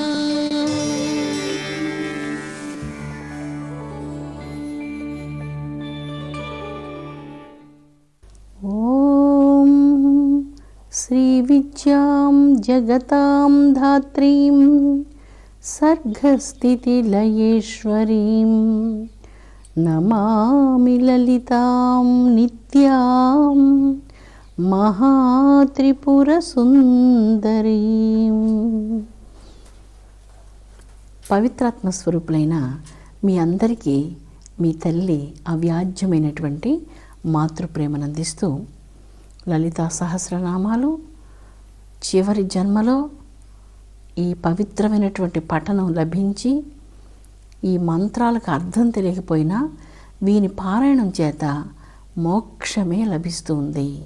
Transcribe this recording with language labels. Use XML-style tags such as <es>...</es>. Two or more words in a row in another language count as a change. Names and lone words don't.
<sa>श्रीविद्यां जगतां धात्रीं सर्गस्थितिलयेश्वरीं नमामि ललितां नित्यां महात्रिपुरसुन्दरीं।</sa> <te>పవిత్రాత్మ స్వరూపులైన మీ అందరికీ మీ తల్లి అవ్యాజ్యమైనటువంటి మాతృప్రేమను అందిస్తూ లలితా సహస్రనామాలు చివరి జన్మలో ఈ పవిత్రమైనటువంటి పఠనం లభించి ఈ మంత్రాలకు అర్థం తెలియకపోయినా వీని పారాయణం చేత మోక్షమే లభిస్తుంది.</te>